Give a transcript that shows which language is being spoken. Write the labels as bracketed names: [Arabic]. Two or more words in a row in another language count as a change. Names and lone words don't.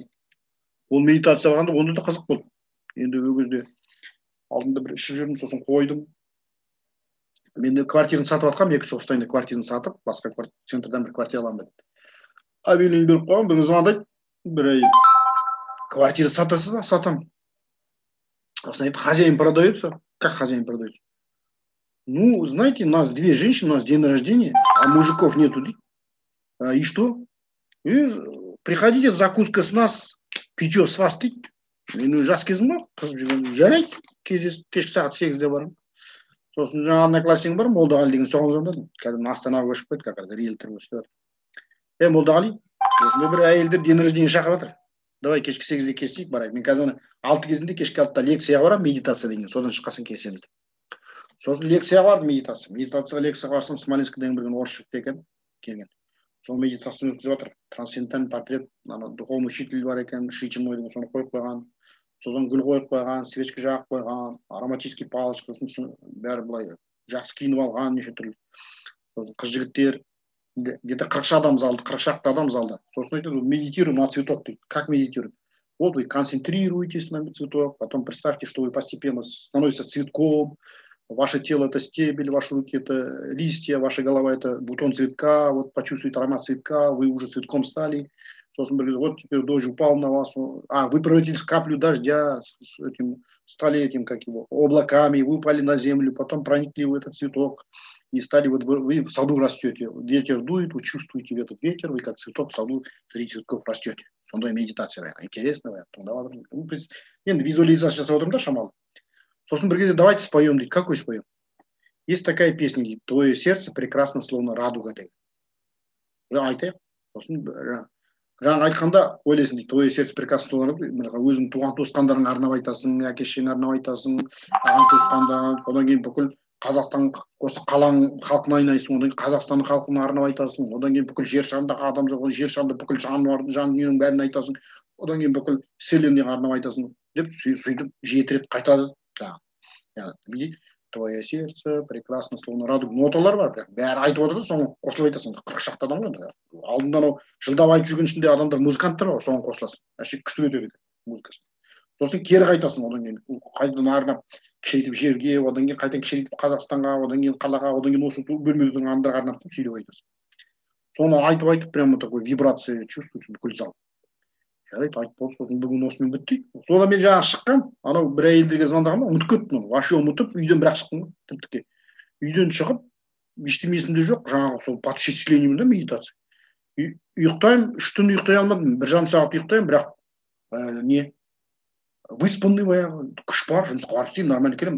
[Kazakh] Ол медитация барғанда онда да қызық болды. Енді ол кезде алдында бір ішіп жүрдім, сосын қойдым. Мен квартираны сатып атқам, 2-ші Қостанайда квартираны сатып, басқа центрдан бір квартира аламын деп. Объявление беріп қойған, бір звондайды, бір ай квартира сатасыз ба? Сатам. Сосын айтты, [Russian] хозяин продается. Как хозяин продается? Ну, знаете, нас 2 женщины, у нас день рождения, а мужиков нету. И что? И приходите, закуска с нас, питье с вас. [Kazakh] Мен жас кезім бар, қызып жүрген. Жарайды, кешкі сағат 8-де барам. Сосын жаңа одноклассник бар, Молдағали деген, соған звондадым. Кәдімгі Астанаға көшіп кетті, [Russian] как риэлтор [Kazakh] өстіп жатыр. Молдағали, осындай бір әйелдер [Russian] день рождения [Kazakh] шақырып жатыр. Давай кешкі 8-де кестейік, барайық. Мен қазір 6 кезінде кешкі 6-та лекцияға барам, медитация деген, содан шыққасын кесеміз. Сосын лекцияға бардым, медитация. Медитацияға лекцияға барсам, Смоленск деген бір орыс жігіт екен, келген. Сол медитацияны өткізіп жатыр. [Russian] Трансцендентальный портрет, духовный учитель [Kazakh] бар екен, Шичимой деген, соны қойып қойған. Содан гүл қойып қойған, свечка жағып қойған, [Russian] ароматический палочка, [Kazakh] бәрі былай жақсы киініп алған, неше түрлі. Сосын қыз жігіттер, где-то 40 адам залда, 40 шақты адам залда. Сосын айтады, [Russian] медитируем на цветок. Как медитируем? Вот вы концентрируетесь на цветок, потом представьте, что вы постепенно становитесь цветком, ваше тело это стебель, ваши руки это листья, ваша голова это бутон цветка, вот почувствуйте аромат цветка, вы уже цветком стали. [Kazakh] сосын бір кезде [Russian] вот теперь дождь упал на вас, вы превратились в каплю дождя с этим, стали этим, как его, облаками, выпали на землю, потом проникли в этот цветок и стали, вот вы в саду растете, ветер дует, вы чувствуете этот ветер, вы как цветок в саду среди цветков растете. [Kazakh] Сондай медитация, интересно, енді визуализация жасап отырмын да шамалы. Сосын бір кезде [Russian] давайте споем [Kazakh] дейді. [Russian] Какой споем? Есть такая песня, дейді, твое сердце прекрасно, словно радуга дейді. [Kazakh] Айтайық. Сосын жаңа айтқанда ойлайсың дейді, [Russian] твое сердце прекрасно, словно радуга. [Kazakh] Өзің туған туысқандарыңа арнап айтасың, әке шешеңе арнап айтасың, ағаң туысқандар, одан кейін бүкіл Қазақстан осы қалаң халқына айналайсың, одан кейін Қазақстанның халқына арнап айтасың, одан кейін бүкіл жер шарындағы адамдар, жер шарында бүкіл жан дүниенің бәрін айтасың, одан кейін бүкіл вселенныйға арнап айтасың деп сөйтіп 7 рет қайтады. [Russian] Твое сердце прекрасно, словно радуга. [Kazakh] Ноталар бар, бәрі айтып отыр да, соны қосылып айтасың. 40 шақты адам ғой. Алдында анау жылдап айтып жүрген ішінде адамдар музыканттар бар, соған қосыласың. Әшейін күшті кетеді музыкасы. Сосын кері қайтасың, одан кейін қайтадан арнап кішірейтіп жерге, одан кейін қайтадан кішірейтіп Қазақстанға, одан кейін қалаға, одан кейін осы бөлмедің адамдарға арнап сөйлеп айтасың. Соны айтып [Russian] прямо такой вибрация чувствуется [Kazakh] бүкіл зал. Жарайды, айтып болды, сосын бүгін осымен бітті. Содан мен жаңа шыққам, анау бір әйелдерге звондағам, ұмытып кеттім, вообще ұмытып, үйден бірақ шықтым, тіптіке. Үйден шығып, ештеңе есімде жоқ, жаңағы сол подчислением да медитация. Ұйықтаймын, 3 түн ұйықтай алмадым, 1 жарым сағат ұйықтаймын, бірақ выспанный баяғы, күш бар, жұмысқа барып істеймін, нормально келемін.